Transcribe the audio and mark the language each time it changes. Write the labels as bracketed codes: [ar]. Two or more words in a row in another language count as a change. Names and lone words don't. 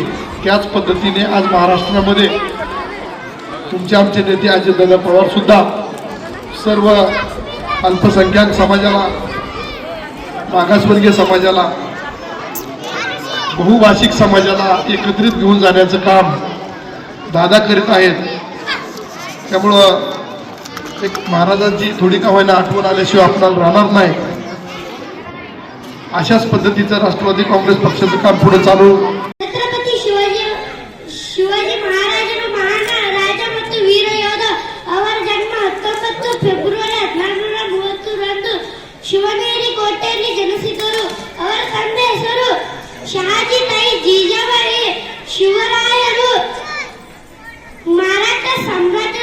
[mr] त्याच पद्धतीने आज महाराष्ट्रामध्ये तुमचे आमचे नेते अजितदादा पवार सुद्धा सर्व अल्पसंख्याक समाजाला, मागासवर्गीय समाजाला, बहुभाषिक समाजाला एकत्रित घेऊन जाण्याचं काम दादा करीत आहेत. त्यामुळं एक महाराजांची थोडी का होईना आठवण आल्याशिवाय आपल्याला राहणार नाही. अशाच पद्धतीचं राष्ट्रवादी काँग्रेस पक्षाचं काम पुढे चालू. [kn] छत्रपती शिवाजी महाराजರು ಮಹಾನ್ ರಾಜ ಮತ್ತು ವೀರ ಯೋಧ. ಅವರ ಜನ್ಮ 19 ಫೆಬ್ರವರಿ 1830 ರಂದು ಶಿವನೇರಿ ಕೋಟೆಯಲ್ಲಿ ಜನಿಸಿದರು. ಅವರ ತಂದೆ ಹೆಸರು ಶಹಾಜಿ ತಾಯಿ ಜೀಜಾಬಾಯಿ. ಶಿವರಾಯರು ಮರಾಠ ಸಾಮ್ರಾಜ್ಯ